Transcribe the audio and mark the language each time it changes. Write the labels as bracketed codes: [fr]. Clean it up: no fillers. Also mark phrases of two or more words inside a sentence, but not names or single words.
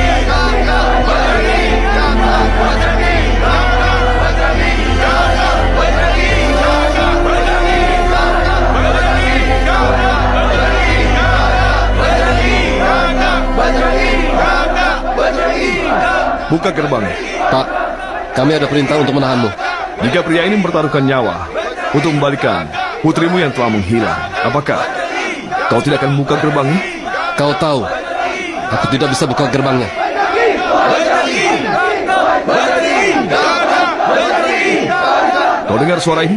[id] Kakak Bajrangi! Kakak Bajrangi! Kakak Bajrangi! Kakak Bajrangi! Kakak Bajrangi! Kakak Bajrangi! Kakak Bajrangi! Kakak Bajrangi! Kakak Bajrangi! Kakak Bajrangi! Buka gerbang. Pak, kami ada perintah untuk menahanmu. Jika pria ini mempertaruhkan nyawa untuk membalikan putrimu yang telah menghilang, apakah kau tidak akan buka gerbangnya? Kau tahu, aku tidak bisa buka gerbangnya. Kau dengar suara ini?